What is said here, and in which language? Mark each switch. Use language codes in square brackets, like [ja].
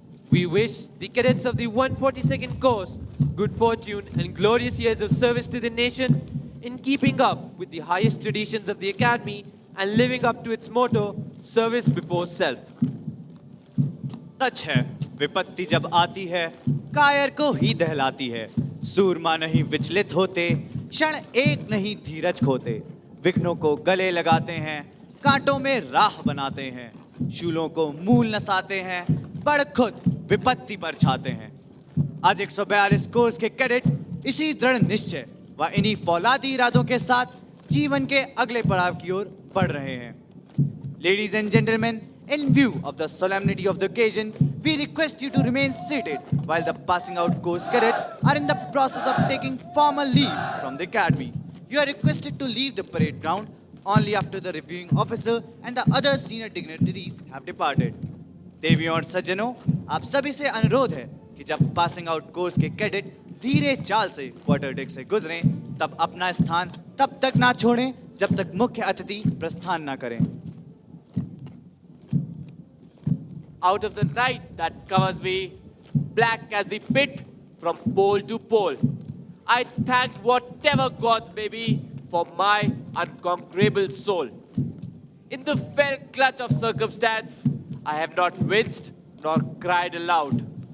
[en] We wish the cadets of the 142nd course good fortune and glorious years of service to the nation in keeping up with the highest traditions of the academy and living up to its motto, service before self. [hi] सच है, विपत्ति जब आती है कायर को ही दहलाती है। सूरमा नहीं विचलित होते, क्षण एक नहीं धीरज खोते। विघ्नों को गले लगाते हैं, कांटों में राह बनाते हैं, शूलों को मूल नसाते हैं, बढ़ खुद विपत्ति पर छाते हैं। आज 142 कोर्स के कैडेट्स इसी दृढ़ निश्चय व इन्हीं फौलादी इरादों के साथ जीवन के अगले पड़ाव की ओर बढ़ रहे हैं। [en] Ladies and gentlemen, in view of the solemnity of the occasion, we request you to remain seated while the passing out course cadets are in the process of taking formal leave from the academy. You are requested to leave the parade ground only after the reviewing officer and the other senior dignitaries have departed. [hi] देवियों और सज्जनों, आप सभी से अनुरोध है कि जब पासिंग आउट कोर्स के कैडेट धीरे चाल से क्वार्टर डेक से गुजरें, तब अपना स्थान तब तक ना छोड़ें जब तक मुख्य अतिथि प्रस्थान ना करें। [en] Out of the night that covers me, black as the pit from pole to pole, I thank whatever gods may be for my unconquerable soul. In the fell clutch of circumstance, I have not winced nor cried aloud.